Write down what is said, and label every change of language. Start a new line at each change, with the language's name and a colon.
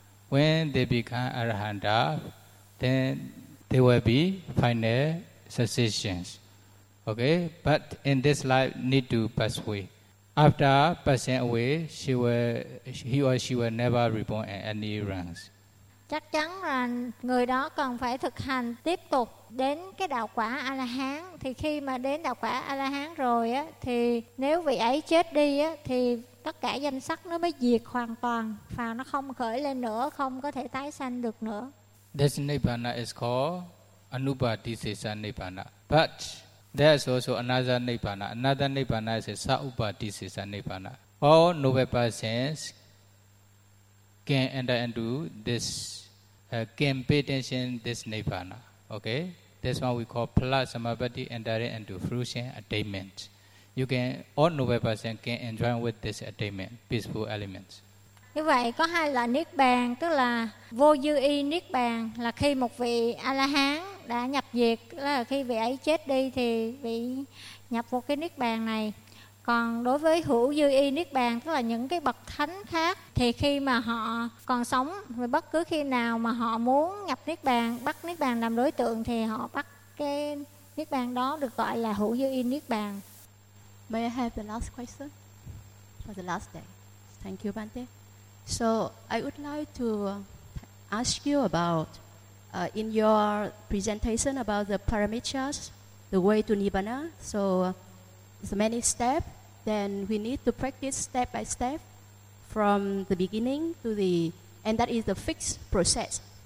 English: When they become arahanta, then there will be final cessations. Okay? But in this life, need to pass away. After passing away, he or she will never reborn in any realms.
Vietnamese: Chắc chắn là người đó cần phải thực hành tiếp tục đến cái đạo quả A-la-hán. Thì khi mà đến đạo quả A-la-hán rồi á, thì nếu vị ấy chết đi á, thì tất cả danh sắc nó mới diệt hoàn toàn và nó không khởi lên nữa, không có thể tái sanh được nữa.
English: This nibbana is called anubhadisesa nibbana. But there is also another nibbana. Another nibbana is saubhadisesa nibbana. All noble persons can enter into this, can attain this nibbana. Okay? That's what we call prasamapatti, entering into fruition attainment. You can, all noble person can enjoy with this attainment, peaceful elements.
Vietnamese: Như vậy có hai loại niết bàn, tức là vô dư y niết bàn là khi một vị a la hán đã nhập diệt, là khi vị ấy chết đi thì vị nhập vào cái niết bàn này. Còn đối với hữu dư y niết bàn, tức là những cái bậc thánh khác, thì khi mà họ còn sống và bất cứ khi nào mà họ muốn nhập niết bàn, bắt niết bàn làm đối tượng, thì họ bắt cái niết bàn đó, được gọi là hữu dư y niết bàn.
English: May I have the last question for the last day? Thank you, Bante. So I would like to ask you about in your presentation about the paramitas, the way to nibbana. So so many steps, then we need to practice step by step from the beginning to the, and that is the fixed process.